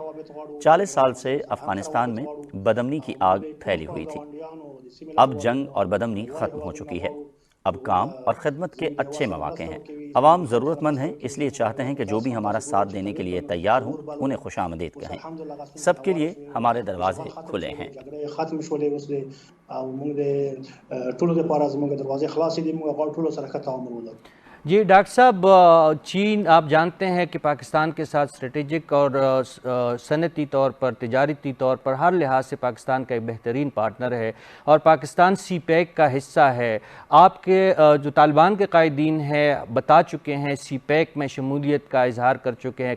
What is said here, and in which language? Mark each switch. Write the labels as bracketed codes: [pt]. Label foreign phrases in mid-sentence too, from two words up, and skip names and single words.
[ur] 40 سال سے افغانستان میں بدامنی کی آگ پھیلی ہوئی تھی. اب جنگ اور بدامنی ختم ہو چکی ہے. اب کام اور خدمت کے اچھے مواقع ہیں. عوام ضرورت مند ہیں، اس لیے چاہتے ہیں کہ جو بھی ہمارا ساتھ دینے کے لیے تیار ہوں انہیں خوش آمدید کہیں. سب کے لیے ہمارے دروازے کھلے ہیں. [ps] ختم شولې اوس دی او موږ د ټولو لپاره زموږ دروازې خلاصې دي، موږ غواړو ټولو سره ښه تعامل ولرو. [ur] جی ڈاکٹر صاحب، چین آپ جانتے ہیں کہ پاکستان کے ساتھ اسٹریٹجک اور صنعتی طور پر، تجارتی طور پر ہر لحاظ سے پاکستان کا ایک بہترین پارٹنر ہے اور پاکستان سی پیک کا حصہ ہے. آپ کے جو طالبان کے قائدین ہیں بتا چکے ہیں، سی پیک میں شمولیت کا اظہار کر چکے ہیں.